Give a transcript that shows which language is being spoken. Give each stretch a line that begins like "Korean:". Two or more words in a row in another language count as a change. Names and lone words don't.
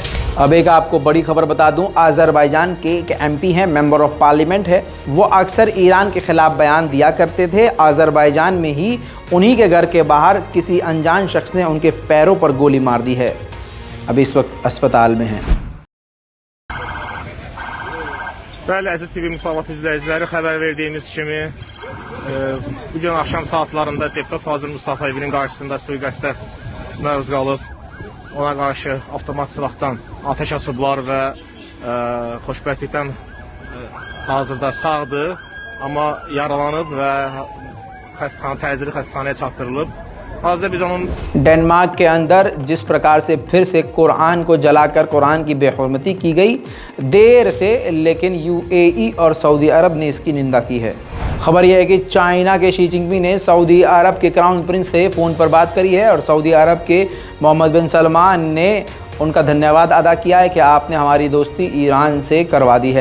Hindi: अब एक आपको बड़ी खबर बता दूं, अज़रबैजान के एक एमपी हैं,
English: member of parliament
Hindi: है, वो अक्सर ईरान के खिलाफ बयान दिया करते थे। अज़रबैजान में ही उन्हीं के घर के बाहर किसी अनजान शख्स ने उनके पैरों पर गोली मार दी है। अभी इस वक्त अस्पताल में हैं।
Azerbaijani: Bəli, əziz TV Müsavat izləyiciləri, xəbər verdiyimiz kimi bugün axşam saatlarında deputat Fazıl Mustafayevin qarşısında sui-qəsdə məruz qalıb. Ona qarşı avtomat silahdan ateş açıblar və xoşbəxtlikdən hazırda sağdır, amma yaralanıb və təcili xəstəxanaya çatdırılıb. hazırda biz onun
Hindi: डेनमार्क के अंदर जिस प्रकार से फिर से कुरान को जलाकर कुरान की बेहुरमती की गई, देर से, लेकिन यूएई और सऊदी अरब ने इसकी निंदा की है। खबर यह है कि चाइना के शी जिनपिंग ने सऊदी अरब के
English: crown prince
Hindi: से फ़ोन पर बात करी है और सऊदी अरब के मोहम्मद बिन सलमान ने उनका धन्यवाद अदा किया है कि आपने हमारी दोस्ती ईरान से करवा दी है।